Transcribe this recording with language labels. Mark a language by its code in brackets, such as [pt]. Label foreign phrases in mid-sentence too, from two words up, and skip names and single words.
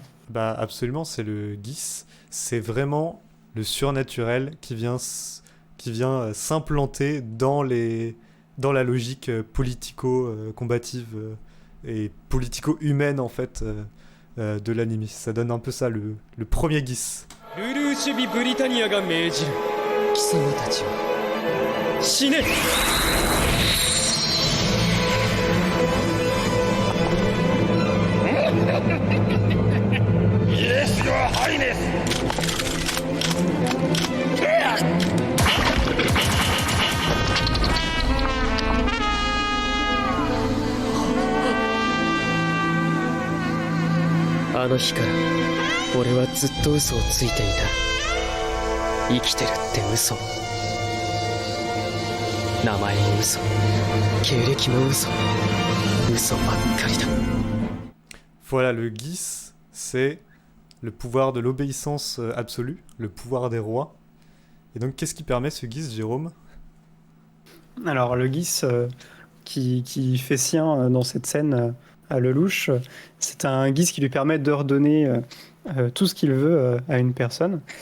[fr] Bah, absolument, c'est le Gis. C'est vraiment le surnaturel qui vient qui vient s'implanter dans la logique politico-combative et politico-humaine en fait de l'anime. Ça donne un peu ça le premier Geass. [ja] ルルーシュビ・ブリタニアが命じる貴様たちは死ね [en] Yes, Your Highness! [ja] あの日から俺はずっと嘘をついていた生きてるって嘘名前も嘘経歴も嘘嘘ばっかりだ [fr] Voilà, le Geass, c'est le pouvoir de l'obéissance absolue, le pouvoir des rois. Et donc, qu'est-ce qui permet ce Geass, Jérôme? Alors, le Geass qui fait sien dans cette scène à Lelouch, c'est un Geass qui lui permet d'ordonner tout ce qu'il veut à une personne.